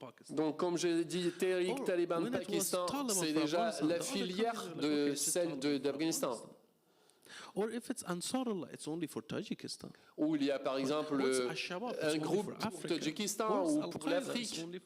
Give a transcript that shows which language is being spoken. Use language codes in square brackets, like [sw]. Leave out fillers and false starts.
[fr] Donc, comme je dis, Tehrik Taliban Pakistan, c'est déjà la filière de celle d'Afghanistan. [en] Or if it's Ansarullah, it's only for Tajikistan. [fr] Ou il y a par exemple un groupe pour Tadjikistan ou pour l'Afrique.